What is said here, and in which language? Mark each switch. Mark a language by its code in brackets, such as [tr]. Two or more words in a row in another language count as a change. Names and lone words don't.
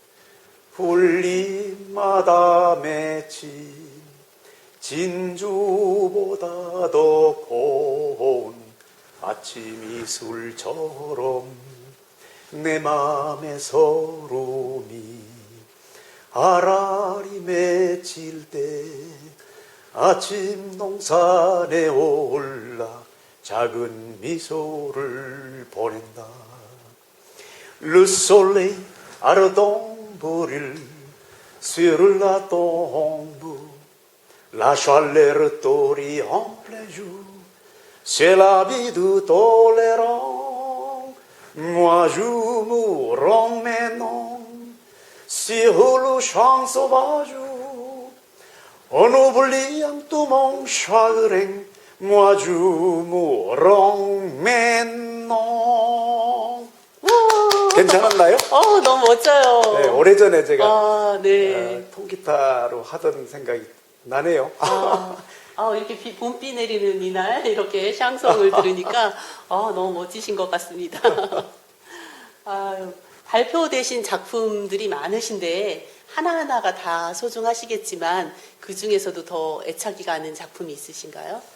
[ko] 풀잎마다 맺힌 진주보다 더 고운 아침 이슬처럼 내 맘의 서름이 아라리 맺힐 때 아침 동산에 올라 작은 미소를 보낸다. [fr] Le soleil ardent brûle sur la tombe. La chaleur t'orient en plein jour. C'est la vie du tolérant. Moi je mourrai maintenant sur le champ sauvage. En oubliant tout mon chagrin. Moi je mourrai maintenant. [ko] 괜찮았나요? 너무 멋져요. 네, 오래전에 제가 네. 통기타로 하던 생각이 나네요. 이렇게 봄비 내리는 이날 이렇게 샹송을 들으니까 너무 멋지신 것 같습니다. 발표되신 작품들이 많으신데 하나하나가 다 소중하시겠지만 그 중에서도 더 애착이 가는 작품이 있으신가요?